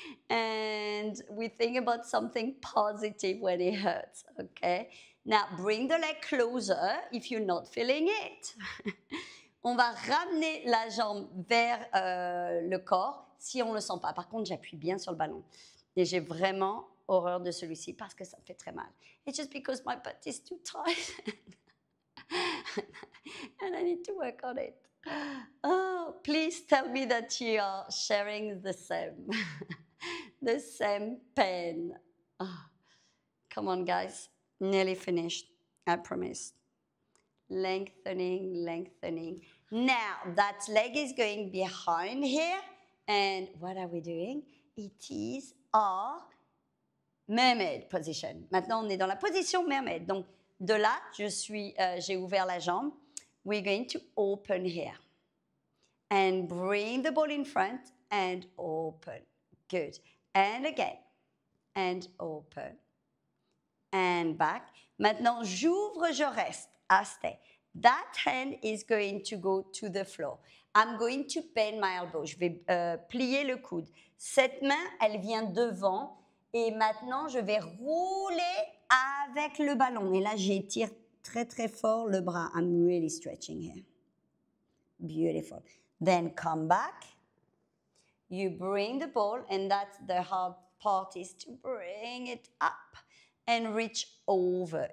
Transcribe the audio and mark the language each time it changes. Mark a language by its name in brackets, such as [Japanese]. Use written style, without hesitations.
[English] And we think about something positive when it hurts, okay? Now, bring the leg closer if you're not feeling it. [French] On va ramener la jambe vers le corps si on ne le sent pas. Par contre, j'appuie bien sur le ballon. Et j'ai vraiment horreur de celui-ci parce que ça me fait très mal. [English] It's just because my butt is too tight. And I need to work on it. Oh, please tell me that you are sharing the same. The same pain. Oh, come on, guys. Nearly finished, I promise. Lengthening, lengthening. Now, that leg is going behind here. And what are we doing? It is our mermaid position. [French] Maintenant, on est dans la position mermaid. Donc, de là, j'ai ouvert la jambe. [English] We're going to open here. And bring the ball in front and open. Good. And again. And open. And back. [French] Maintenant, j'ouvre, je reste. [English] I stay. That hand is going to go to the floor. I'm going to bend my elbow. [French] Je vais plier le coude. Cette main, elle vient devant. Et maintenant, je vais rouler avec le ballon. Et là, j'étire très, très fort le bras. [English] I'm really stretching here. Beautiful. Then come back. You bring the ball, and that's the hard part, is to bring it up and reach over.